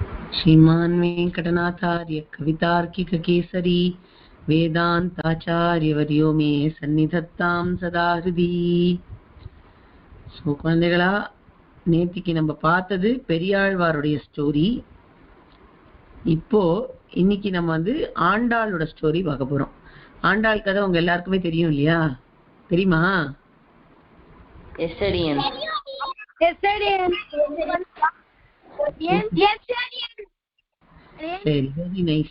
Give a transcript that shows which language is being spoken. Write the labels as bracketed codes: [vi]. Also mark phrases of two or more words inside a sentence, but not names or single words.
[sa] श्रीमान् वेङ्कटनाथार्य कवितार्किककेसरी वेदान्ताचार्यवर्यो मे सन्निधत्तां सदा हृदि. [ta] ஸோ குழந்தைகளா, நேத்திக்கு நம்ம பார்த்தது பெரியாழ்வாருடைய ஸ்டோரி. இப்போ இன்னைக்கு நம்ம ஆண்டாளோட ஸ்டோரி பார்க்க போறோம். ஆண்டாள் கதை உங்க எல்லாருக்குமே தெரியும் இல்லையா? தெரியுமா? சரி, [en] very nice.